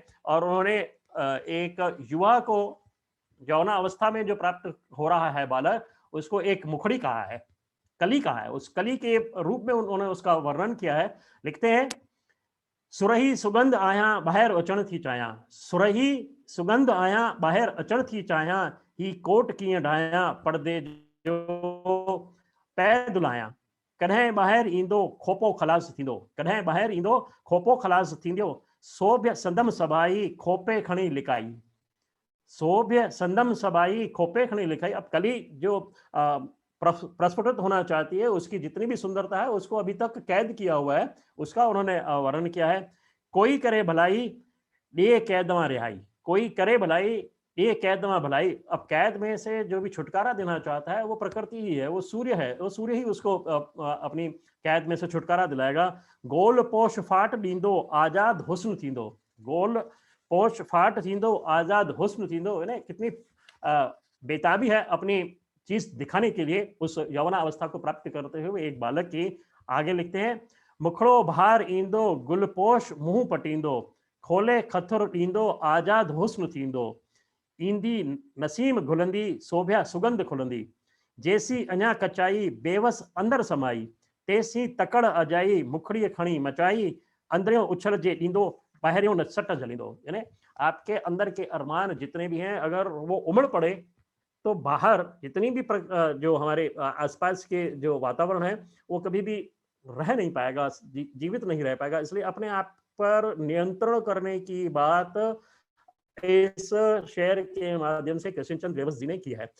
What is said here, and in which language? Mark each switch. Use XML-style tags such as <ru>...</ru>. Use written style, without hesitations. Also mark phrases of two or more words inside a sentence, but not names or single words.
<hi>और उन्होंने एक युवा को यौना अवस्था में जो प्राप्त हो रहा है बालक, उसको एक मुखड़ी कहा है, कली कहा है। उस कली के रूप में उन्होंने उसका वर्णन किया है। लिखते हैं,</hi> <sd>सुरही सुगंध आया बाहर अचण थी चाया, सुरही सुगंध आया बाहर अचण थी चाया, ही कोट कीअं ढाया पर्दे जो पै दुलाया, कॾहिं ॿाहिरि ईंदो खोपो ख़लास थींदो, कॾहिं ॿाहिरि ईंदो खोपो ख़लास थींदो, सोभ्य संदम सभाई खोपे खणी लिकाई, सोभ्य संदम सभाई खोपे खणी लिखाई।</sd> <hi>अब कली जो प्रस्फुटित होना चाहती है, उसकी जितनी भी सुंदरता है उसको अभी तक कैद किया हुआ है, उसका उन्होंने वर्णन किया है।</hi> <sd>कोई करे भलाई दिए कैदवा रिहाई, कोई करे भलाई ये कैदवा भलाई।</sd> <hi>अब कैद में से जो भी छुटकारा देना चाहता है वो प्रकृति ही है, वो सूर्य है, वो सूर्य ही उसको अपनी कैद में से छुटकारा दिलाएगा।</hi> <sd>गोल पोश फाट डींदो आजाद हुस्न थींदो, गोल पोश फाट थींदो आजाद हुस्न थींदो।</sd> <hi>कितनी बेताबी है अपनी चीज दिखाने के लिए उस यौवना अवस्था को प्राप्त करते हुए एक बालक की। आगे लिखते हैं,</hi> <sd>मुखड़ो भार ईंदो गुलपोश मुंह पटींदो, खोले खथुर डींदो आजाद हुस्न थींदो, ईंदी नसीम घुलंदी सोभ्या सुगंध खुलंदी, जैसी अञा कचाई बेवस अंदर समाई, तेसी तकड़ अजाई मुखड़ी खणी मचाई, अंदरियों उछल जे डींदो बाहरियों न सट जलींदो।</sd> <hi>यानी आपके अंदर के अरमान जितने भी हैं, अगर वो उमड़ पड़े तो बाहर जितनी भी जो हमारे आसपास के जो वातावरण है वो कभी भी रह नहीं पाएगा, जीवित नहीं रह पाएगा। इसलिए अपने आप पर नियंत्रण करने की बात इस शेर के माध्यम से कृष्ण चंद्र बेवस जी ने की है।</hi>